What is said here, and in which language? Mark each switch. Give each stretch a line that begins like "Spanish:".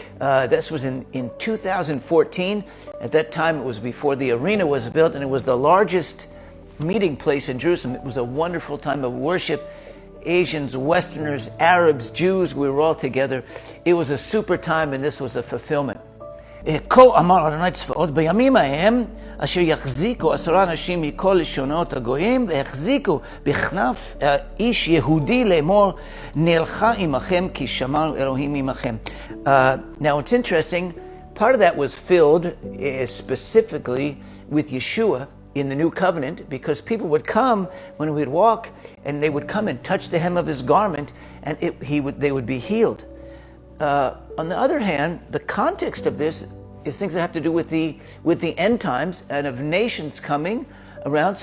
English: This was in 2014. At that time, it was before the arena was built, and it was the largest meeting place in Jerusalem. It was a wonderful time of worship. Asians, Westerners, Arabs, Jews, we were all together. It was a super time, and this was a fulfillment.
Hebrew: כה אמר אדוני צבאות בימים ההם אשר יחזיקו 10 אנשים מכל לשונות הגויים ויחזיקו בכנף איש יהודי לאמור נלכה עמכם כי שמרנו אלוהים עמכם.
English: Now it's interesting, part of that was filled specifically with Yeshua in the new covenant, because people would come when we'd walk and they would come and touch the hem of his garment and they would be healed. On the other hand, the context of this is things that have to do with the end times and of nations coming around.